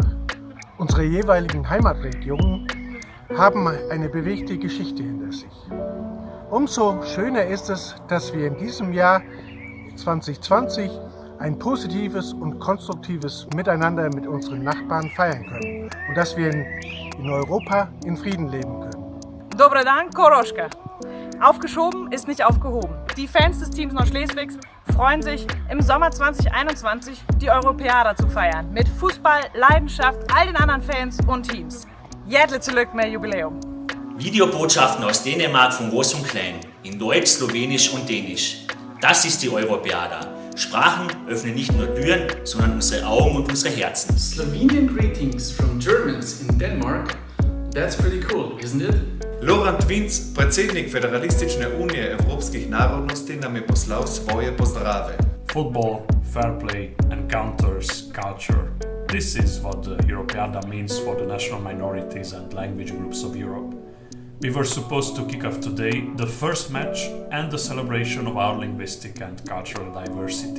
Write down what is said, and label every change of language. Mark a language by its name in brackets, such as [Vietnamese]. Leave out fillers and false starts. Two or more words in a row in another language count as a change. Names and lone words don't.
[German] Unsere jeweiligen Heimatregionen haben eine bewegte Geschichte hinter sich. Umso schöner ist es, dass wir in diesem Jahr 2020 ein positives und konstruktives Miteinander mit unseren Nachbarn feiern können und dass wir in Europa in Frieden leben können. [Croatian] Dobar dan, Koroška. [German] Aufgeschoben ist nicht aufgehoben. Die Fans des Teams Nordschleswigs freuen sich, im Sommer 2021 die Europäada zu feiern. Mit Fußball, Leidenschaft, all den anderen Fans und Teams. [Danish] Hjärtligt tillykke med Jubiläum. [German] Videobotschaften aus Dänemark von Groß und Klein, in Deutsch, Slowenisch und Dänisch. Das ist die Europäada. Sprachen öffnen nicht nur Türen, sondern unsere Augen und unsere Herzen. [English] Slovenian greetings from Germans in Denmark. That's pretty cool, isn't it? [Slovenian] Laurent Vinc, predsednik Federalistične unije evropskih narodnosti, nam je poslal svoje pozdrave. [English] Football, fair play, encounters, culture. This is what the Europeada means for the national minorities and language groups of Europe. We were supposed to kick off today the first match and the celebration of our linguistic and cultural diversity.